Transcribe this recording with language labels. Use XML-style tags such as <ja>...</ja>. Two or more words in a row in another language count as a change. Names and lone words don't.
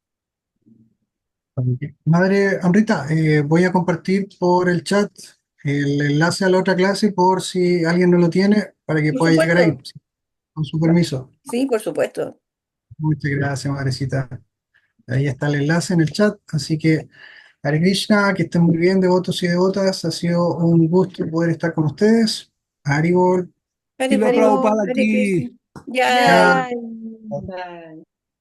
<es>Madre Amrita, voy a compartir por el chat el enlace a la otra clase por si alguien no lo tiene para que Por pueda llegar ahí. supuesto, con su permiso. Sí, por supuesto. Muchas gracias, madrecita. Ahí está el enlace en el chat, así que</es> <sa>हरे कृष्ण,</sa> <es>que estén muy bien, devotos y devotas. Ha sido un gusto poder estar con ustedes. Haribol. Hare Y la Krishna, Prabhupada Haribol, Hare aquí. Krishna. Ya. Ya. ya. Bye.</es>